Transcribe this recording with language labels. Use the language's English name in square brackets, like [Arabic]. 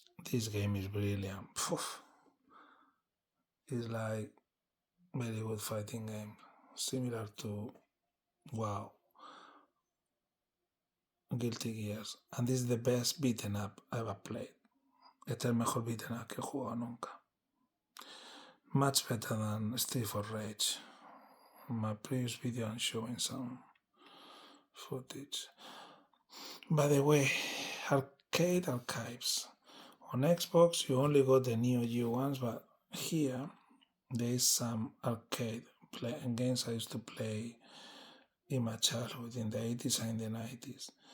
[English] This game is brilliant. It's like very good fighting game, similar to wow, Guilty Gears, and this is the best beaten up I ever played. [Spanish] Este es el mejor beaten up que he jugado nunca. [English] Much better than Street for Rage. My previous video I'm showing some footage. By the way, arcade archives. On Xbox you only got the Neo Geo ones, but here there is some arcade games I used to play in my childhood in the 80s and in the 90s.